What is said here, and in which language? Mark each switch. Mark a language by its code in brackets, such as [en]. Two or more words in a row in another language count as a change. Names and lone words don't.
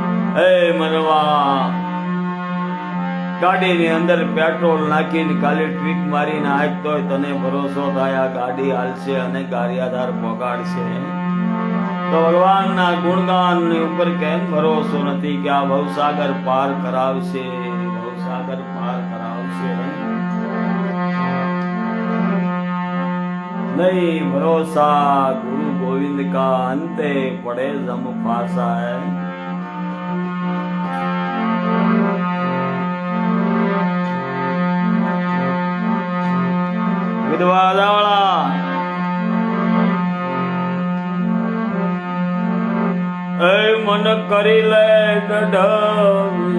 [gu] હે મનવા ગાડીની અંદર પેટ્રોલ નાખીને ખાલી ટ્વીક મારીને હાંકતો હોય તને ભરોસો થાય આ ગાડી હાલશે અને ગારિયાદાર પોગાડશે તો ભગવાનના ગુણગાન ઉપર કેમ ભરોસો નથી કે આ ભવસાગર પાર કરાવશે, ભવસાગર પાર કરાવશે? [hi] नहीं भरोसा गुरु गोविंद का अंते पड़े जम फासा है। विधवा दावड़ा ए मन करी ले दृढ़